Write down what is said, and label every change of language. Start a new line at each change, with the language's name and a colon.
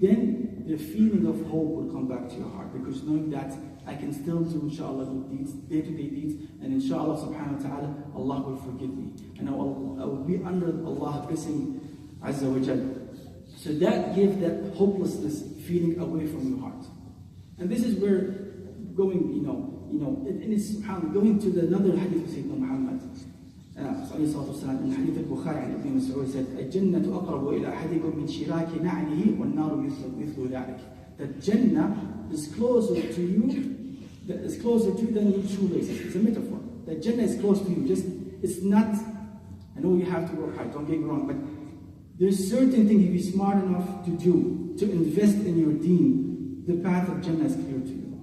English: Then the feeling of hope will come back to your heart, because knowing that I can still do inshallah good deeds, day-to-day deeds, and inshallah subhanahu wa ta'ala, Allah will forgive me. And I will be under Allah's blessing Azza wa Jal. So that gives that hopelessness feeling away from your heart. And this is where going, and it's subhanAllah, going to another hadith of Sayyidina Muhammad. In hadith al-Bukhari, and Ibn Mas'ud said,
Arabic: الجنة أقرب إلى أحدكم من شراك نعله والنار مثل ذلك.
English: That Jannah is closer to you, than your shoelaces. It's a metaphor. That Jannah is close to you. It's not, I know you have to work hard, don't get me wrong, but there's certain things if you're smart enough to do, to invest in your deen, the path of Jannah is clear to you.